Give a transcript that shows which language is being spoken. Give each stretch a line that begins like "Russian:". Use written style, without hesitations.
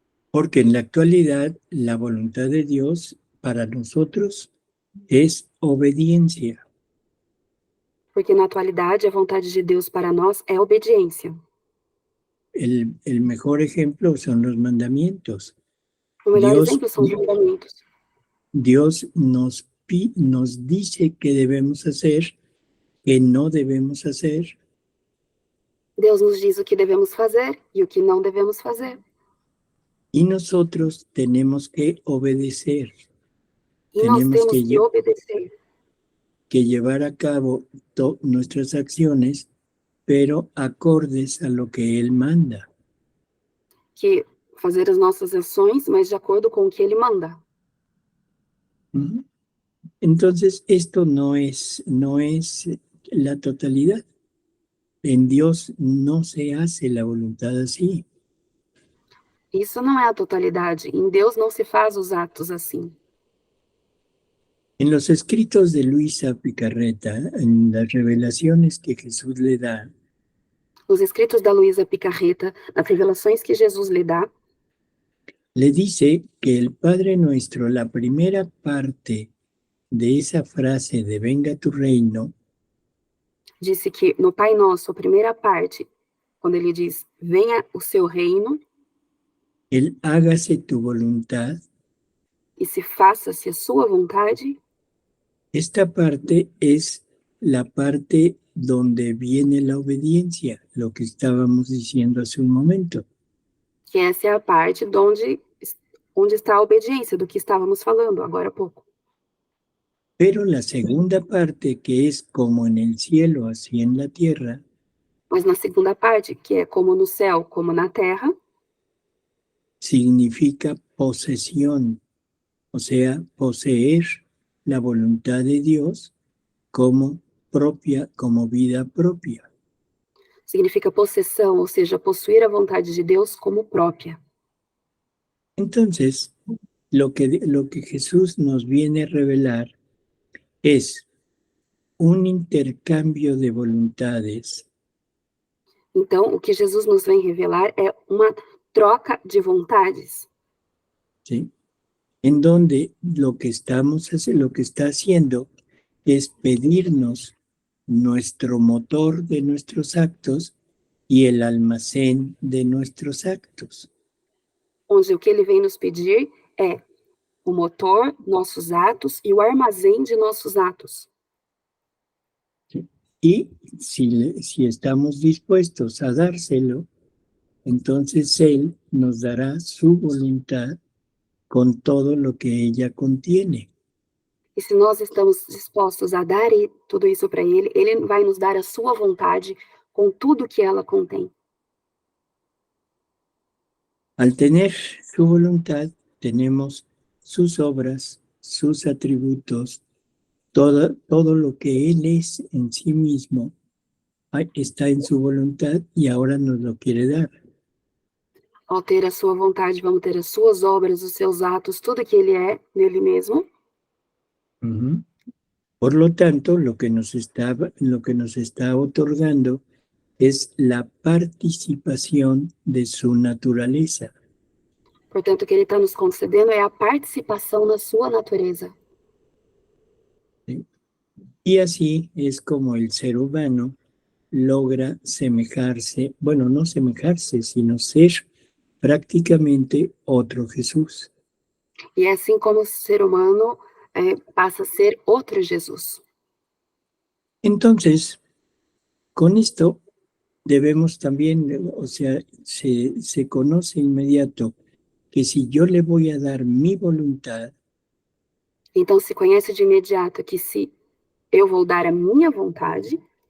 Spanish: Porque en la actualidad la voluntad de Dios para nosotros es obediencia.
Portuguese: Porque na atualidade a vontade de Deus para nós é obediência.
Spanish: El mejor ejemplo son los mandamientos.
Portuguese: O melhor exemplo são os mandamentos.
Spanish: Dios nos dice qué debemos hacer, qué no debemos hacer.
Portuguese: Deus nos diz o que devemos fazer e o que não devemos fazer.
Spanish: Y nosotros tenemos que obedecer.
Portuguese: E nós temos que obedecer.
Spanish: Que llevar a cabo nuestras acciones, pero acordes a lo que Él manda.
Portuguese: Que fazer as nossas ações, mas de acordo com o que Ele manda.
Spanish: Entonces, esto no es la totalidad. En Dios no se hace la voluntad así.
Portuguese: Isso não é a totalidade. Em Deus não se faz os atos assim.
Spanish: En los escritos de Luisa Picarreta, en las revelaciones que Jesús le da,
Portuguese: nos escritos da Luisa Picarreta, nas revelações que Jesus lhe dá,
Spanish: le dice que el Padre Nuestro, la primera parte de esa frase de venga tu reino,
Portuguese: disse que no Pai Nosso, a primeira parte, quando ele diz venha o seu reino,
Spanish: el hágase tu voluntad,
Portuguese: e se faça-se a sua vontade,
Spanish: esta parte es la parte donde viene la obediencia, lo que estábamos diciendo hace un momento.
Portuguese: Que essa é a parte onde está a obediência, do que estávamos falando agora há pouco.
Spanish: Pero la segunda parte, que es como en el cielo, así en la tierra,
Portuguese: mas na segunda parte, que é como no céu, como na terra,
Spanish: significa posesión, o sea, poseer la voluntad de Dios como propia, como vida propia.
Portuguese: Significa possessão, ou seja, possuir a vontade de Deus como própria.
Spanish: Entonces, lo que Jesús nos viene a revelar es un intercambio de voluntades.
Portuguese: Então, o que Jesus nos vem revelar é uma troca de vontades.
Spanish: ¿Sí? En donde lo que está haciendo es pedirnos nuestro motor de nuestros actos y el almacén de nuestros actos.
Portuguese: Onde o que ele vem nos pedir é o motor, nossos atos e o armazém de nossos atos.
Spanish: Y si estamos dispuestos a dárselo, entonces Él nos dará su voluntad con todo lo que ella contiene.
Portuguese: E se nós estamos dispostos a dar tudo isso para Ele, Ele vai nos dar a sua vontade com tudo que ela contém.
Spanish: Al tener su voluntad, tenemos sus obras, sus atributos, todo lo que Él es en sí mismo está en su voluntad y ahora nos lo quiere dar.
Portuguese: Ao ter a sua vontade, vamos ter as suas obras, os seus atos, tudo que Ele é nele mesmo. Uh-huh.
Spanish: Por lo tanto, lo que nos está otorgando es la participación de su naturaleza.
Portuguese: Portanto, o que Ele está nos concedendo é a participação na sua natureza.
Spanish: ¿Sí? Y así es como el ser humano logra semejarse, bueno, no semejarse, sino ser prácticamente otro Jesús.
Portuguese: E é assim como o ser humano passa a ser outro Jesus.
Spanish: Entonces, con esto debemos también, o sea, se conoce inmediato que si yo le voy a dar mi voluntad,
Portuguese: Então se conhece de imediato que se eu vou dar a minha vontade,